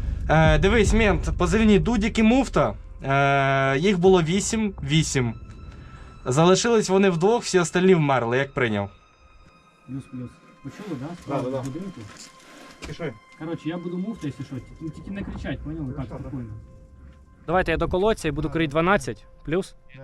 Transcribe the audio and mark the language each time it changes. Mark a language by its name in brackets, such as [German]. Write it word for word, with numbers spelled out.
[Ukrainian] Е, дивись, мент, позивні Дудік і Муфта. Е, їх було вісім, вісім. Залишились вони вдвох, всі остальні вмерли, як прийняв. Плюс-плюс. Почули, да? [Russian] Да, да, да. [Ukrainian] В будинку. Пиши. [Russian] Короче, я буду муфта, если что. [Ukrainian] Ну, тільки [Russian] не кричать, понял? [Ukrainian] Так, [Russian] Хорошо, да. спокойно. [Ukrainian] Давайте я до колодця і буду крити дванадцять плюс.